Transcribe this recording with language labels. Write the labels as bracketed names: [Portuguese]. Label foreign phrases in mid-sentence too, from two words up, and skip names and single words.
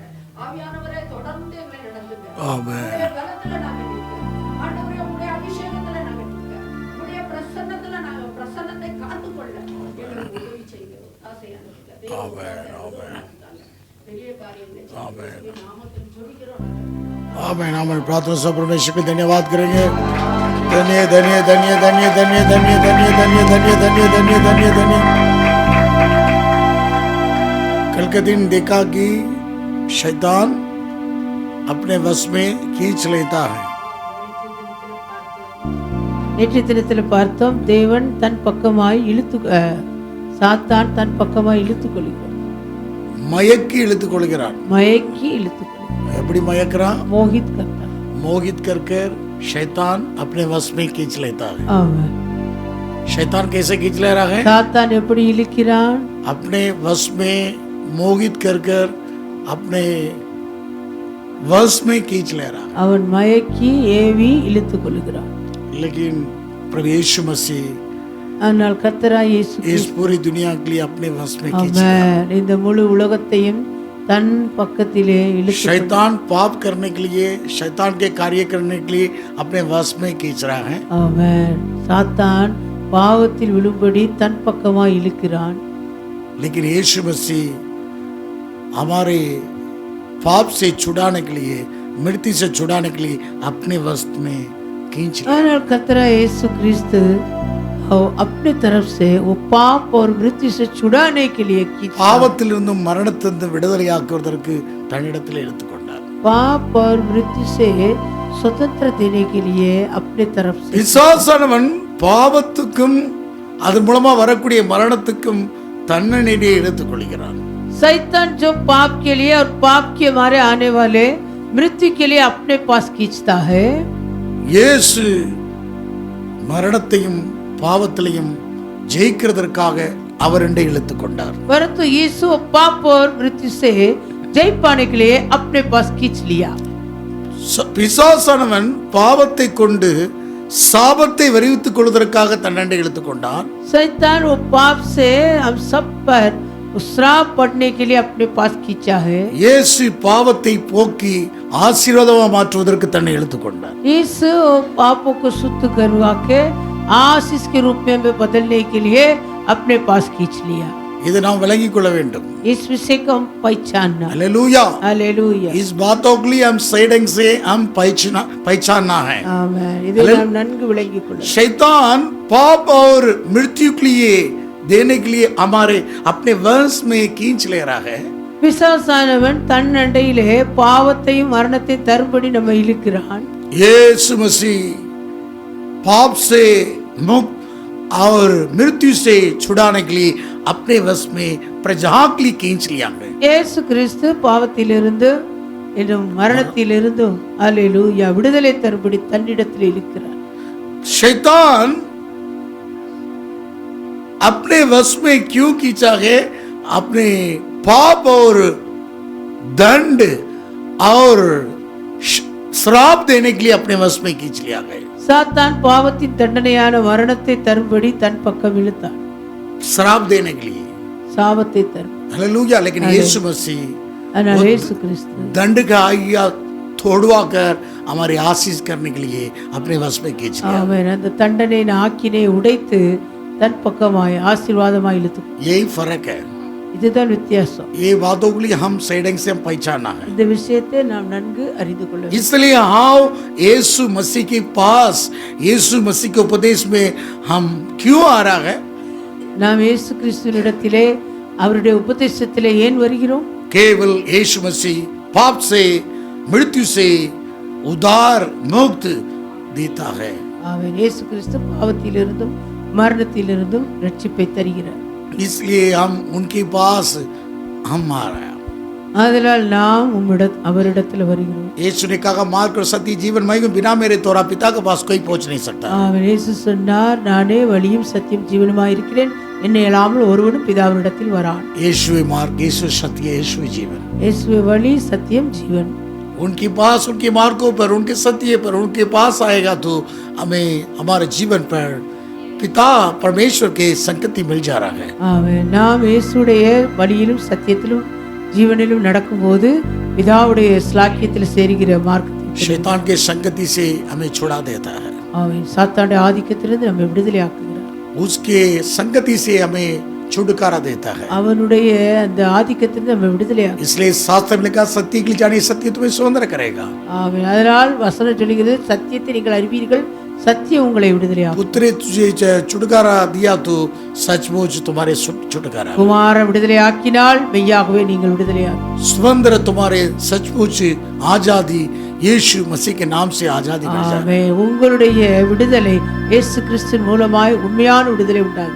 [Tamil] ஆவியானவரே தொடர்ந்து எங்களை நடந்துங்க. பலத்துல நாங்க ஆண்டவரே, உடைய அபிஷேகத்துல நாங்க உடைய பிரசன்னத்துல நாங்க பிரசன்னத்தை காத்துக்கொள்ள எங்களுக்கு உதவி செய்கிறோம். பெரிய காரியங்களை நாமத்தில் ஜெபிக்கிறோம். [Hindi] आमेन आमेन। प्रार्थना से परमेश्वर को धन्यवाद करेंगे। धन्य धन्य धन्य धन्य धन्य धन्य धन्य धन्य धन्य धन्य धन्य धन्य धन्य। कल के दिन देखा कि शैतान अपने वश में खींच लेता है। [Tamil] நேற்றைய தினத்தில் பார்த்தோம், தேவன் தன் பக்கமாய் சாத்தான் தன் பக்கமாய் இழுத்துக் கொள்கிறான். மயக்கி இழுத்துக் கொள்கிறான். மயக்கி இழுத்துக் கொள்கிறான். எப்படி மயக்கிறான்? [Hindi] मोहित करता है। मोहित करके शैतान अपने वश में खींच लेता है। आमीन। शैतान कैसे खींच ले रहा है? [Tamil] சாத்தான் எப்படி இழுக்கிறான்? [Hindi] अपने वश में मोहित कर कर अपने वश में खींच ले रहा है। [Tamil] அவன் மயக்கி ஏவி இழுத்துக் கொள்கிறான். [Hindi] लेकिन प्रभु यीशु मसीह [Tamil] ஆனால் கர்த்தராகிய இயேசு [Hindi] इस पूरी दुनिया के लिए अपने वश में खींच ले रहा है। [Tamil] இந்த முழு உலகத்தையும் தன் பக்கத்திலே இழுத்து [Hindi] शैतान पाप करने के लिए, शैतान के कार्य करने के लिए अपने वश में खींच रहा है। [Tamil] ஆமென்। சாத்தான் பாவத்தில் விழும்படி தன் பக்கமாய் இழுக்கிறான். [Hindi] लेकिन यीशु मसीह हमारे पाप से छुड़ाने के लिए, मृत्यु से छुड़ाने के लिए अपने वश में खींच लिया। [Tamil] ஆனால் கர்த்தராகிய இயேசு கிறிஸ்து [Hindi] अपने तरफ से वो पाप और मृत्यु से छुड़ाने के लिए [Tamil] பாவத்திலிருந்தும் மரணத்திலிருந்தும் விடுதலையாக்குவதற்கு தன்னிடத்தில் எடுத்துக்கொண்டார். [Hindi] पाप और मृत्यु से स्वतंत्र देने के लिए अपने तरफ से [Tamil] பிசாசானவன் பாவத்துக்கும் அதன் மூலமா வரக்கூடிய மரணத்துக்கும் தன்னிடையே எடுத்துக்கொள்கிறான். [Hindi] शैतान जो पाप के लिए और पाप के मारे आने वाले मृत्यु के लिए अपने पास खींचता है। [Tamil] இயேசு மரணத்தையும் பாவத்திலையும் ஜெயிக்கிறதற்காக அவரண்டை இழுத்துக் கொண்டார். [Hindi] परंतु यीशु पाप और मृत्यु से जय पाने के लिए अपने पास खींच लिया। [Tamil] பிசாசானவன் பாவத்தை கொண்டு சாபத்தை வருவித்துக் கொள்வதற்காக தன்னண்டை இழுத்துக் கொண்டான். [Hindi] शैतान वो पाप से हम सब पर उस श्राप पड़ने के लिए अपने पास खींचा है। [Tamil] இயேசு பாவத்தை போக்கி ஆசீர்வாதமா மாற்றுவதற்கு தன்னை எடுத்துக்கொண்டார். [Hindi] इस पापों को शुद्ध करवा के आशीष के रूप में हमें बदलने के लिए अपने पास खींच लिया। [Tamil] இதை நாம் விளங்கிக் கொள்ள வேண்டும். [Hindi] इस विषय को हम पहचानना। हालेलुया, हालेलुया। इस बातों के लिए हम सही ढंग से हम पहचानना है। आमीन। इधर हम [Tamil] நன்கு விளங்கிக் கொள்ள। [Hindi] शैतान पाप और मृत्यु के लिए देने के लिए हमारे अपने वंश में खींच ले रहा है. [Tamil] பிசாசானவன் தன் அண்டையிலே பாவத்தையும் மரணத்தையும் தரும்படி நம்ம இழுக்கிறான். [Hindi] यीशु मसीह पाप से मुक्त और मृत्यु से छुड़ाने के लिए अपने वश में प्रजा के लिए खींच लिया है. [Tamil] இயேசு கிறிஸ்து பாவத்திலிருந்து இன்னும் மரணத்திலிருந்து அல்லேலூயா விடுதலை தரும்படி தன்னிடத்தில் இழுக்கிறார். [Hindi] शैतान अपने वश में क्यों खींचा है? अपने पाप और दंड और श्राप देने के लिए अपने वश में खींच लिया गया. [Tamil] சாத்தான் பாவத்தின் தண்டனையான மரணத்தை தரும்படி தன் பக்கம் இழுத்தான். [Hindi] श्राप देने के लिए, [Tamil] சாபத்தை தரும். [Hindi] हालेलुया. लेकिन यीशु मसीह [Tamil] ஆனால் இயேசு கிறிஸ்து [Hindi] दंड का आज्ञा तोड़वा कर हमारे आशीष करने के लिए अपने वश में खींच लिया. [Tamil] ஆமென். அந்த தண்டனையின் ஆக்கினை உடைத்து தன் பக்கமாய் ஆசீர்வாதமாய் இழுத்து. [Hindi] यही फर्क है. [Tamil] இதுதான் வித்தியாசம். [Hindi] ये बातों के लिए हम सही ढंग से हम पहचानना है. [Tamil] இந்த விஷயத்தை நாம் நன்கு அறிந்து கொள்ள வேண்டும். [Hindi] इसलिए आओ यीशु मसीह के पास, यीशु मसीह के उपदेश में हम क्यों आ रहा है? [Tamil] நாம் இயேசு கிறிஸ்துவினிடத்திலே அவருடைய உபதேசத்திலே ஏன் வருகிறோம்? [Hindi] केवल यीशु मसीह पाप से मृत्यु से उद्धार मुक्त देता है. [Tamil] ஆமென். இயேசு கிறிஸ்து பாவத்திலிருந்தும் மரணத்திலிருந்தும் ரட்சிப்பை தருகிறார். [Hindi] इसलिए हम उनके पास हम आ रहे हैं. [Tamil] ஆதலால் நாம் அவரிடத்தில் வருகிறோம். [Hindi] यीशु ने कहा मार्ग और सत्य जीवन मैं हूं, बिना मेरे तोरा पिता के पास कोई पहुंच नहीं सकता. [Tamil] ஆமென். இயேசு சொன்னார், நானே வழியும் சத்தியம் ஜீவனுமாய் இருக்கிறேன், என்னை அல்லாமல் ஒருவனும் பிதாவினிடத்தில் வரான். [Hindi] यीशु मार्ग, यीशु सत्य, यीशु जीवन. [Tamil] இயேசுவே வழி சத்தியம் ஜீவன். [Hindi] उनके पास, उनके मार्गों पर, उनके सत्य पर, उनके पास आएगा तो हमें हमारे जीवन पर पिता परमेश्वर के संगति मिल जा रहा है. [Tamil] ஆமென். நாம் இயேசுடைய வழியிலும் சத்தியத்திலும் ஜீவனிலும் நடக்கும்போது பிதாவுடைய ஸ்லாக்கியத்தில் சேருகிற மார்க்கத்தை [Hindi] शैतान के संगति से हमें छुड़ा देता है. [Tamil] ஆமென். சாத்தானுடைய ஆதிக்கத்திலிருந்து நம்மை விடுதலை ஆக்குகிறார். [Hindi] उसके संगति से हमें छुटकारा देता है. [Tamil] அவனுடைய அந்த ஆதிக்கத்திலிருந்து நம்மை விடுதலை ஆக்கு. [Hindi] इसलिए शास्त्र में लिखा सत्य के लिए जाने, सत्य तुम्हें स्वतंत्र करेगा. [Tamil] ஆமென். அதனால் வசனம் சொல்கிறது, சத்தியத்தை நீங்கள் அறிவீர்கள், சத்தியம் உங்களை விடுதலை ஆக்கும். [Hindi] पुत्र तुझे छुटकारा दिया तो सचमुच तुम्हारे छुटकारा. [Tamil] குமார விடுதலை ஆக்கினால் மெய்யாகவே நீங்கள் விடுதலை ஆகும். [Hindi] स्वतंत्र तुम्हारे सचमुच आजादी यीशु मसीह के नाम से आजादी मिल जाए. [Tamil] ஆமென். உங்களுடைய விடுதலை இயேசு கிறிஸ்துவின் மூலமாய் உண்மையான விடுதலை உண்டாகும்.